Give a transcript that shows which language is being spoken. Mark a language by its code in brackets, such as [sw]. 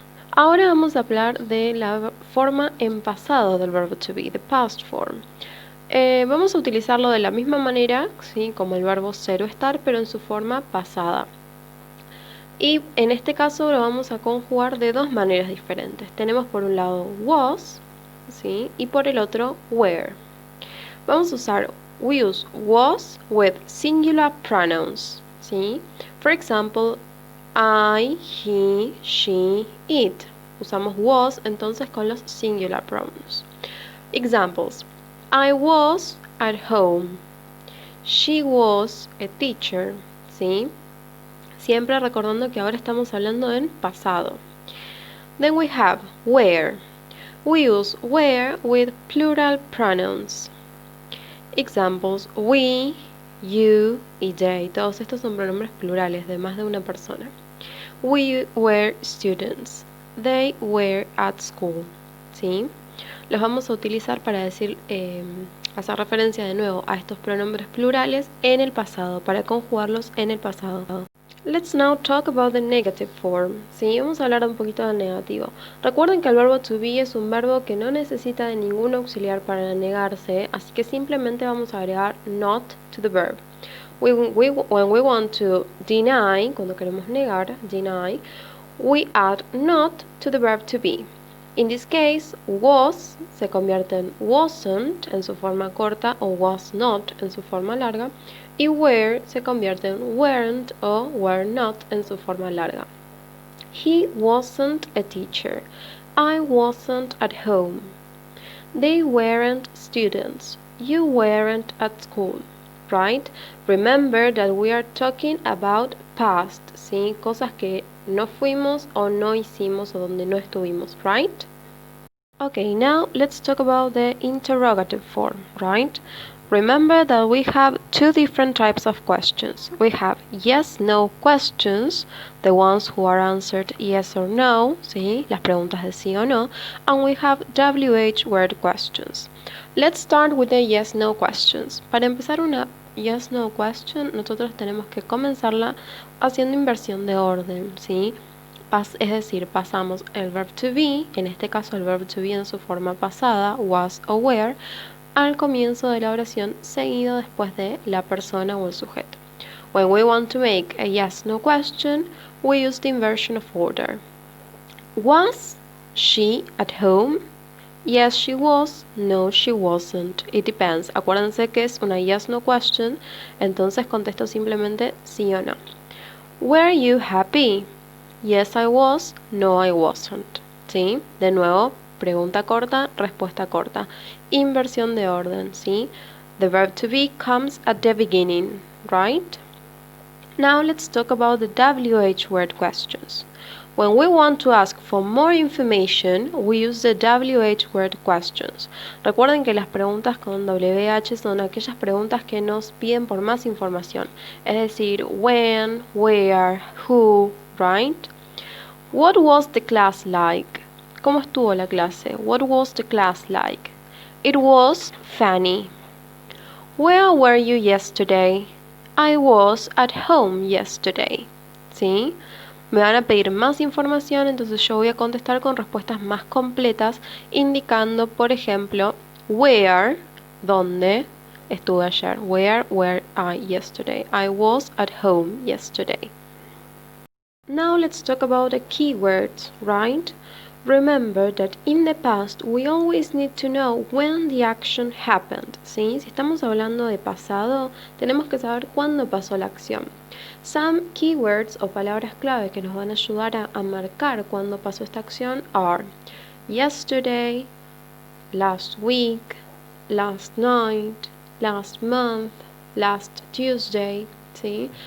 [es] Ahora vamos a hablar de la forma en pasado del verbo to be, [en] the past form. [es] Vamos a utilizarlo de la misma manera, ¿sí? Como el verbo ser o estar, pero en su forma pasada. Y en este caso lo vamos a conjugar de dos maneras diferentes. Tenemos por un lado was, ¿sí? Y por el otro were. Vamos a usar [en] we use was with singular pronouns, ¿sí? For example, I, he, she, it. [es] Usamos was entonces con los [en] singular pronouns. Examples. I was at home. She was a teacher. ¿Sí? [es] Siempre recordando que ahora estamos hablando en pasado. [en] Then we have where. We use where with plural pronouns. Examples. We, you y they. [es] Todos estos son pronombres plurales de más de una persona. [en] We were students. They were at school. [es] ¿Sí? Los vamos a utilizar para decir, hacer referencia de nuevo a estos pronombres plurales en el pasado, para conjugarlos en el pasado. [en] Let's now talk about the negative form. [es] ¿Sí? Vamos a hablar un poquito del negativo. Recuerden que el verbo to be es un verbo que no necesita de ningún auxiliar para negarse, así que simplemente vamos a agregar [en] not to the verb. When we want to deny, [es] cuando queremos negar, [en] deny, we add not to the verb to be. In this case, [es] was se convierte en wasn't en su forma corta o was not en su forma larga, y were se convierte en weren't o were not en su forma larga. [en] He wasn't a teacher. I wasn't at home. They weren't students. You weren't at school. Right? Remember that we are talking about past, ¿sí? [es] Cosas que no fuimos o no hicimos o donde no estuvimos, right? [en] Okay, now let's talk about the interrogative form, right? Remember that we have two different types of questions. We have yes-no questions, the ones who are answered yes or no, ¿sí? [es] Las preguntas de sí o no, [en] and we have WH word questions. Let's start with the yes-no questions. [es] Para empezar una yes-no question, nosotros tenemos que comenzarla haciendo inversión de orden, ¿sí? Es decir, pasamos el verb to be, en este caso el verb to be en su forma pasada, was o were, al comienzo de la oración seguido después de la persona o el sujeto. [en] When we want to make a yes-no question, we use the inversion of order. Was she at home? Yes, she was. No, she wasn't. It depends. [es] Acuérdense que es una yes-no question, entonces contesto simplemente sí o no. [en] Were you happy? Yes, I was. No, I wasn't. ¿Sí? [es] De nuevo, pregunta corta, respuesta corta. Inversión de orden, ¿sí? [en] The verb to be comes at the beginning, right? Now let's talk about the WH word questions. When we want to ask for more information, we use the WH word questions. [es] Recuerden que las preguntas con WH son aquellas preguntas que nos piden por más información. Es decir, [en] when, where, who, right? What was the class like? [es] ¿Cómo estuvo la clase? [en] What was the class like? It was funny. Where were you yesterday? I was at home yesterday. ¿Sí? [es] Me van a pedir más información, entonces yo voy a contestar con respuestas más completas, indicando, por ejemplo, where, ¿dónde estuve ayer? [en] Where were I yesterday? I was at home yesterday. Now let's talk about the keywords, right? Remember that in the past we always need to know when the action happened. [es] ¿Sí? Si estamos hablando de pasado, tenemos que saber cuándo pasó la acción. [en] Some keywords [es] o palabras clave que nos van a ayudar a marcar cuándo pasó esta acción [en] are yesterday, last week, last night, last month, last Tuesday. [es] ¿Sí?